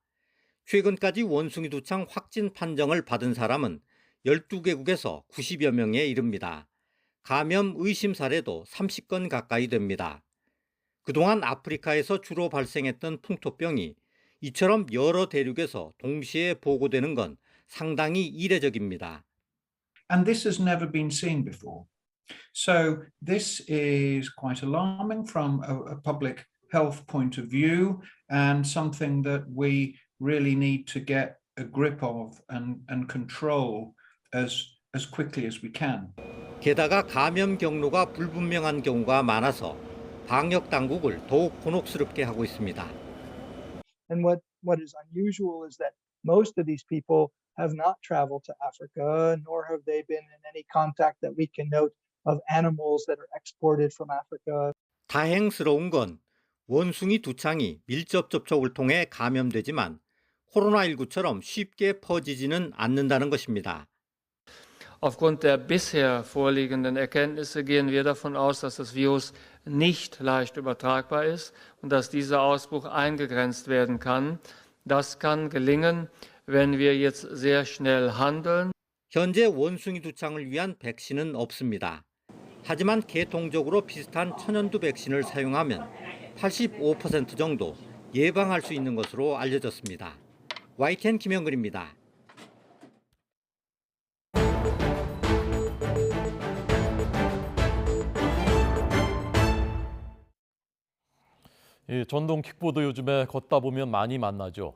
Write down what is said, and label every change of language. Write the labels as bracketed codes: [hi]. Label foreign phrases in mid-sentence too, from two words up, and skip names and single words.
[ko] 최근까지 원숭이 두창 확진 판정을 받은 사람은 12개국에서 90여 명에 이릅니다. 감염 의심 사례도 30건 가까이 됩니다. 그동안 아프리카에서 주로 발생했던 풍토병이 이처럼 여러 대륙에서 동시에 보고되는 건 상당히 이례적입니다. [en] And this has never been seen before. So this is quite alarming from a public health point of view and something that we really need to get a grip of and control as quickly as we can. [ko] 게다가 감염 경로가 불분명한 경우가 많아서 방역 당국을 더욱 곤혹스럽게 하고 있습니다. [en] And what is unusual is that most of these people have not traveled to Africa, nor have they been in any contact that we can note of animals that are exported from Africa. [ko] 다행스러운 건 원숭이 두창이 밀접 접촉을 통해 감염되지만 코로나19처럼 쉽게 퍼지지는 않는다는 것입니다. [de] Aufgrund der bisher vorliegenden Erkenntnisse gehen wir davon aus, dass das Virus nicht leicht übertragbar ist und dass dieser Ausbruch eingegrenzt werden kann. Das kann gelingen, wenn wir jetzt sehr schnell handeln. [ko] 현재 원숭이 두창을 위한 백신은 없습니다. 하지만 계통적으로 비슷한 천연두 백신을 사용하면 85% 정도 예방할 수 있는 것으로 알려졌습니다. YTN 김영근입니다. 이 전동 킥보드 요즘에 걷다 보면 많이 만나죠.